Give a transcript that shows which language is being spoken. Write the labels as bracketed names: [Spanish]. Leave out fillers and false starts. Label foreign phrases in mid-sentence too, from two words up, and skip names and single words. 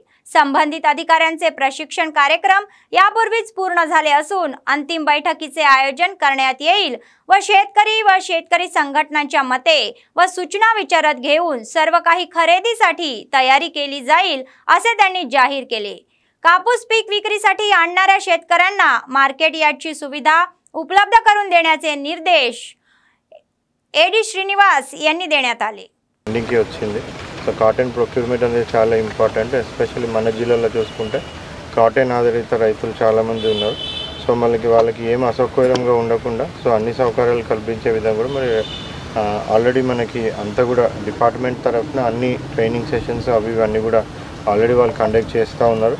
[Marathi] संबंधित अधिकाऱ्यांचे प्रशिक्षण कार्यक्रम यापूर्वीच पूर्ण झाले असून अंतिम बैठकीचे आयोजन करण्यात येईल व शेतकरी संघटनांच्या मते व सूचना विचारात घेऊन सर्व काही खरेदीसाठी तयारी केली जाईल असे त्यांनी जाहीर केले। कापूस पीक विक्रीसाठी आणणाऱ्या शेतकऱ्यांना मार्केट यार्डची सुविधा उपलब्ध करून देण्याचे निर्देश एडी श्रीनिवास यांनी देण्यात आले। [Telugu] సో [English] cotton procurement [Telugu] అనేది చాలా ఇంపార్టెంట్। ఎస్పెషల్లీ మన జిల్లాలో చూసుకుంటే కాటన్ ఆధారిత రైతులు చాలామంది ఉన్నారు। సో వాళ్ళకి ఏం అసౌకర్యంగా ఉండకుండా సో అన్ని సౌకర్యాలు కల్పించే విధంగా కూడా మరి ఆల్రెడీ మనకి అంతా కూడా డిపార్ట్మెంట్ తరఫున అన్ని [English] training sessions [Telugu] అవి ఇవన్నీ కూడా ఆల్రెడీ వాళ్ళు కండక్ట్ చేస్తూ ఉన్నారు।